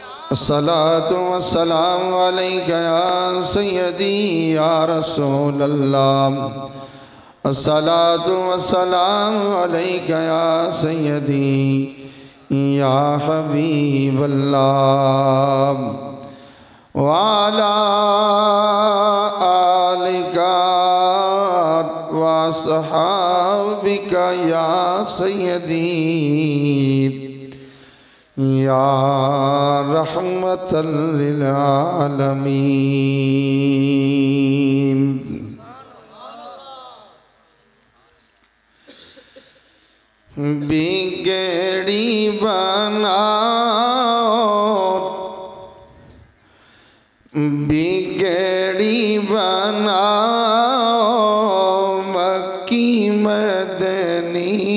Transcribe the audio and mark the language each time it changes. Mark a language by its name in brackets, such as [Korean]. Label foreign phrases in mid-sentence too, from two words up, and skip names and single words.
[Arabic] الصلاة والسلام عليك يا سيدي يا رسول الله. الصلاة والسلام عليك يا سيدي يا حبيب الله. وعلى آلك وأصحابك يا سيدي يا رحمة للعالمين. [Urdu] بگڑی بناؤ بگڑی بناؤ مکی مدنی.